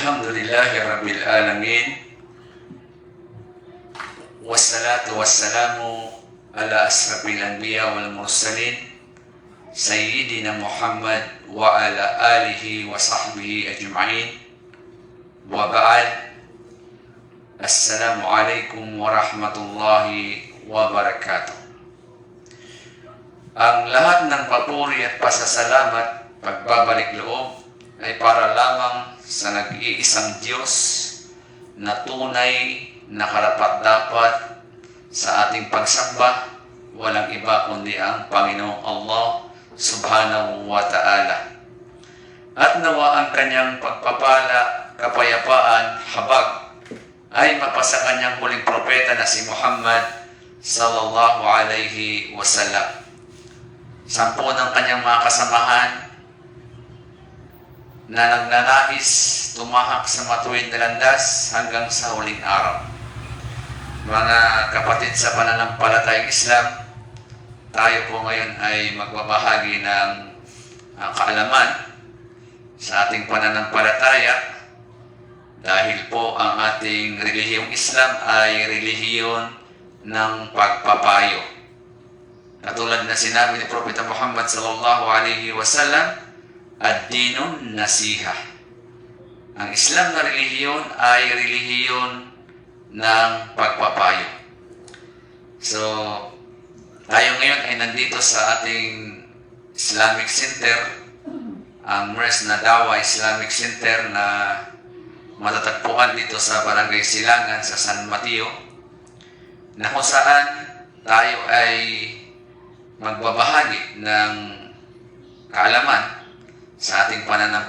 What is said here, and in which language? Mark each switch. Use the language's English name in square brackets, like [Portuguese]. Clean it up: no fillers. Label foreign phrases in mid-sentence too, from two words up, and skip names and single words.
[Arabic] الحمد لله رب العالمين. والصلاة والسلام على أشرف الأنبياء والمرسلين سيدنا محمد وعلى آله وصحبه أجمعين. وبعد. السلام عليكم ورحمة الله وبركاته. [Filipino] Ang lahat ng papuri at pasasalamat, pagbabalik loob ay para lamang sa nag-iisang Diyos na tunay na karapat-dapat sa ating pagsamba, walang iba kundi ang Panginoong Allah [Arabic] سبحانه وتعالى. [Filipino] At nawa ang kanyang pagpapala, kapayapaan, habag ay mapasa kanyang huling propeta na si Muhammad [Arabic] صلى الله عليه وسلم. [Filipino] 10 ng kanyang mga kasamahan na nagnanais tumahak sa matuwid na landas hanggang sa huling araw. Mga kapatid sa pananampalatayang Islam, tayo po ngayon ay magbabahagi ng kaalaman sa ating pananampalataya dahil po ang ating relihiyong Islam ay relihiyon ng pagpapayo. Katulad na sinabi ni Propeta Muhammad [Arabic] صلى الله عليه وسلم, الدين النصيحة. [Filipino] Ang Islam na relihiyon ay relihiyon ng pagpapayo. So, tayo ngayon ay nandito sa ating [English] Islamic Center, [Filipino] ang MERS na Dawa Islamic Center na matatagpuan dito sa Barangay Silangan sa San Mateo, na kung saan tayo ay magbabahagi ng kaalaman sa ating pananampalataya.